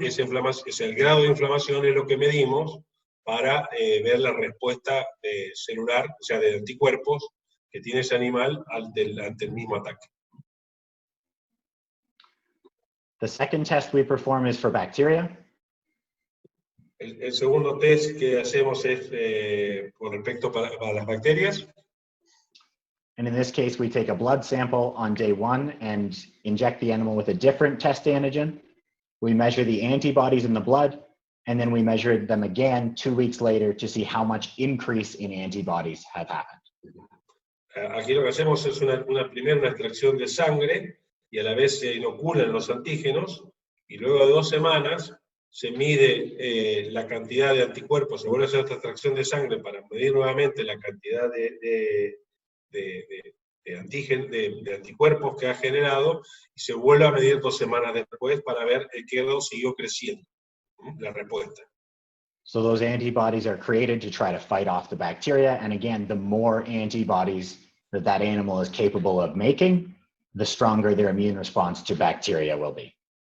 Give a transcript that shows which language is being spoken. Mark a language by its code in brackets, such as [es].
[es] Es el grado de inflamación es lo que medimos para ver la respuesta celular, o sea, de anticuerpos que tiene ese animal ante el mismo ataque. [en] The second test we perform is for bacteria. [es] El segundo test que hacemos es con respecto para las bacterias. [en] And in this case, we take a blood sample on day 1 and inject the animal with a different test antigen. We measure the antibodies in the blood, and then we measure them again 2 weeks later to see how much increase in antibodies have happened. [es] Aquí lo que hacemos es primero una extracción de sangre, y a la vez se inoculan los antígenos, y luego de 2 semanas se mide la cantidad de anticuerpos, se vuelve a hacer esta extracción de sangre para medir nuevamente la cantidad de anticuerpos que ha generado, y se vuelve a medir 2 semanas después para ver qué grado siguió creciendo la respuesta. [en] So those antibodies are created to try to fight off the bacteria, and again, the more antibodies that animal is capable of making, the stronger their immune response to bacteria will be.